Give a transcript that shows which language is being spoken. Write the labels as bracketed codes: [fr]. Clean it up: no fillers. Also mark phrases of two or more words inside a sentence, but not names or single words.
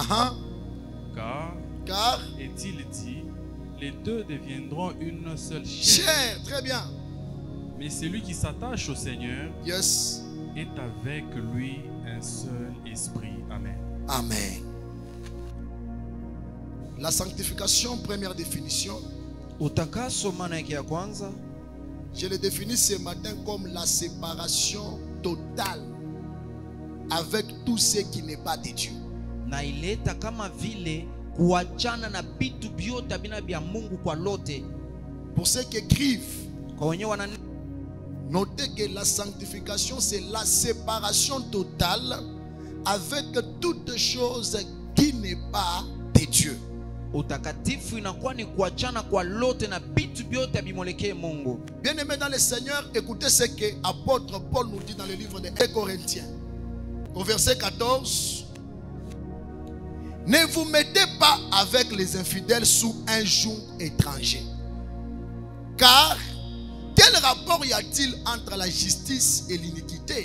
[fr] Car, est-il dit, les deux deviendront une seule chair. Très bien. Mais celui qui s'attache au Seigneur Yes. est avec lui un seul esprit. Amen. Amen. La sanctification, première définition. [sw] Utakaso maana yake ya kwanza, [fr] Je le définis ce matin comme la séparation totale avec tout ce qui n'est pas de Dieu. [sw] na ileta kama vile kuachana na vitu vyote bina vya Mungu kwa lote. [fr] Pour ceux qui écrivent, [sw] Kwa wenyewe wana [fr] notez que la sanctification, c'est la séparation totale avec toute chose qui n'est pas de Dieu. [sw] utakatifu inakuwa ni kuachana kwa lote na vitu vyote bimolekee Mungu. [fr] Bien-aimés dans le Seigneur, écoutez ce que l'apôtre Paul nous dit dans le livre des 1 Corinthiens. Au verset 14. Ne vous mettez pas avec les infidèles sous un joug étranger. Car quel rapport y a-t-il entre la justice et l'iniquité?